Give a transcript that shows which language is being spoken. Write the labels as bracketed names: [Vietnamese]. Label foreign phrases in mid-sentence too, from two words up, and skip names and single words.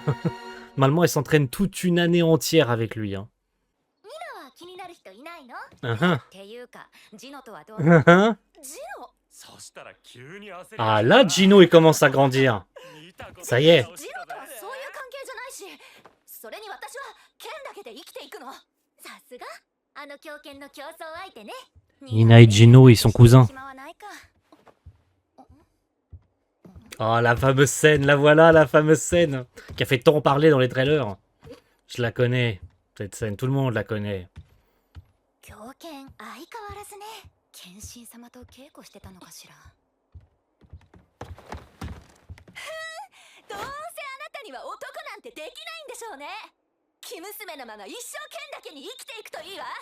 [French] Normalement, elle s'entraîne toute une année entière avec lui. Hein. Ah là, Gino, il commence à grandir. Ça y est. [Japanese] けて生きていくの。さすがあの狂犬の競争相手ね。 [French] Nina et Gino, ils sont cousins. [Japanese] 暇はないか。 [French] Oh, la fameuse scène, la voilà, la fameuse scène qui a fait tant parler dans les trailers. Je la connais, cette scène, tout le monde la connaît. [Japanese] 狂犬相変わらずね。剣心様と稽古してたのかしら。どうせあなたには男なんてできないんでしょうね。生娘のまま一生剣だけに生きていくといいわ。